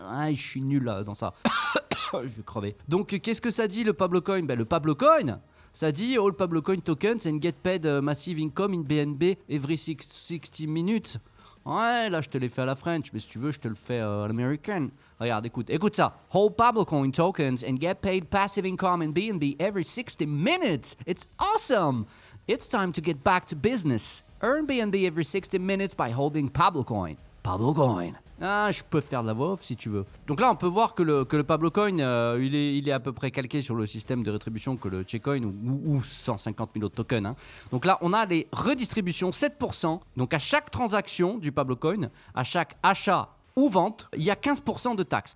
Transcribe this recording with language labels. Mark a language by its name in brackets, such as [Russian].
[French] Je suis nul là, dans ça. Je vais crever. Donc, qu'est-ce que ça dit le Pablo Coin? Le Pablo Coin, ça dit [English] All Pablo Coin tokens and get paid massive income in BNB every 60 minutes. [French] Ouais, là je te l'ai fait à la French, mais si tu veux, je te le fais à l'américaine. Regarde, écoute ça. [English] Hold Pablo Coin tokens and get paid passive income in BNB every 60 minutes. It's awesome. It's time to get back to business. Earn BNB every 60 minutes by holding Pablo Coin. Pablo Coin. [French] Ah, je peux faire de la voix off si tu veux. Donc là, on peut voir que le Pablo Coin, il est à peu près calqué sur le système de rétribution que le Checkcoin ou 150 000 autres tokens. Hein. Donc là, on a les redistributions 7%. Donc à chaque transaction du Pablo Coin, à chaque achat ou vente, il y a 15% de taxes.